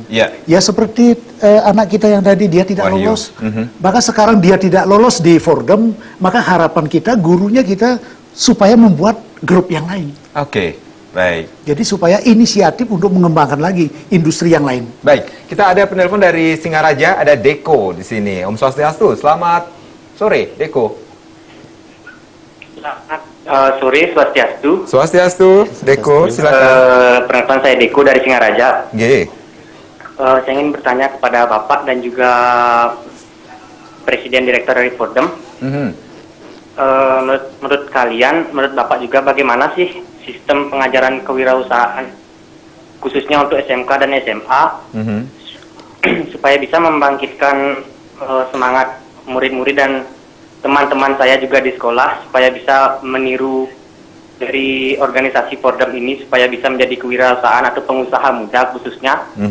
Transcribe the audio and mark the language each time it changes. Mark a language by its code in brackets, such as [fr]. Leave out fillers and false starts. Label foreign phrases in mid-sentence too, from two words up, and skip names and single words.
[id] Ya seperti anak kita yang tadi, dia tidak lolos, maka sekarang dia tidak lolos di Fordham, maka harapan kita, gurunya kita, supaya membuat grup yang lain. Oke, baik. Jadi supaya inisiatif untuk mengembangkan lagi industri yang lain. Baik, kita ada penelpon dari Singaraja, ada Deko di sini. [ban] Om Swastiastu, [id] selamat sore, Deko. Selamat sore, Swastiastu. Swastiastu, Deko, silakan. Perkenalkan, saya Deko dari Singaraja. Saya ingin bertanya kepada Bapak dan juga Presiden Direktur dari Fordham. Menurut kalian, menurut Bapak juga, bagaimana sih sistem pengajaran kewirausahaan, khususnya untuk SMK dan SMA, supaya bisa membangkitkan semangat murid-murid dan teman-teman saya juga di sekolah, supaya bisa meniru dari organisasi Fordham ini, supaya bisa menjadi kewirausahaan atau pengusaha muda khususnya.